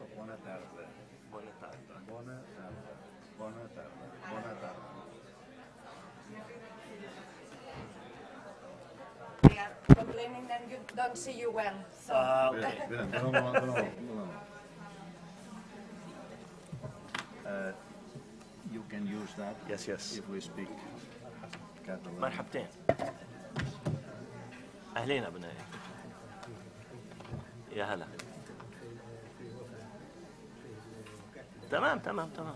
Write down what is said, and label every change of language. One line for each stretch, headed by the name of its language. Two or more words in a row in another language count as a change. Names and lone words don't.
Catalan: Bona tarda. Bona tarda. Bona tarda. Bona tarda. Bona tarda.
English: They are complaining that you don't see you well. So. Okay. You can use that. Yes, yes. If we speak Catalan.
Arabic: مرحبتين. أهلين أبنائي. يا هلا. تمام تمام تمام.